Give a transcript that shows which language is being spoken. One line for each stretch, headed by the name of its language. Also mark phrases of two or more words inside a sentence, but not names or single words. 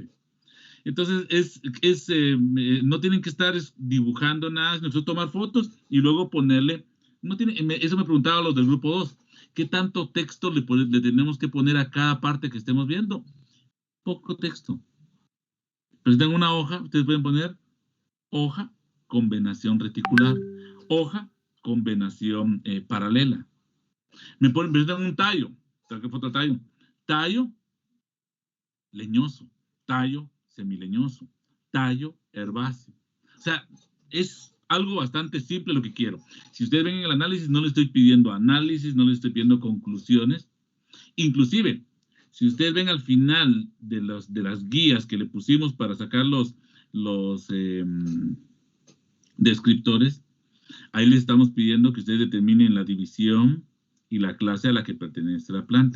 Spanish: Entonces, no tienen que estar dibujando nada, sino tomar fotos y luego ponerle, eso me preguntaba los del grupo 2, ¿qué tanto texto le tenemos que poner a cada parte que estemos viendo? Poco texto. Presentan una hoja, ustedes pueden poner hoja con venación reticular, hoja con venación paralela. Presentan un tallo, ¿qué foto tallo? Tallo leñoso, tallo semileñoso, tallo herbáceo. O sea, es algo bastante simple lo que quiero. Si ustedes ven en el análisis, no le estoy pidiendo análisis, no le estoy pidiendo conclusiones. Inclusive, si ustedes ven al final de las guías que le pusimos para sacar los descriptores, ahí les estamos pidiendo que ustedes determinen la división y la clase a la que pertenece la planta.